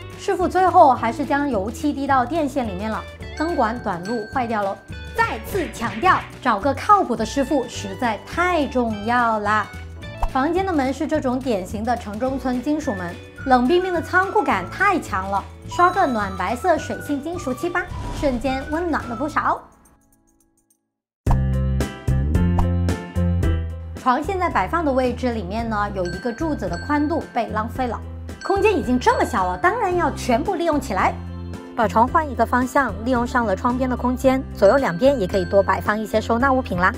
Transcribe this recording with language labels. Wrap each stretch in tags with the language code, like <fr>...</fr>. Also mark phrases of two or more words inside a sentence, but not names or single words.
<zh>師傅最後還是將油漆滴到電線裡面了，燈管短路壞掉了。再次強調，找個靠譜的師傅實在太重要啦。房間的門是這種典型的城中村金屬門，冷冰冰的倉庫感太強了。刷個暖白色水性金屬漆吧，瞬間溫暖了不少。床现在摆放的位置里面呢，有一个柱子的宽度被浪费了。空间已经这么小了，当然要全部利用起来。把床换一个方向，利用上了窗边的空间，左右两边也可以多摆放一些收纳物品啦。</zh>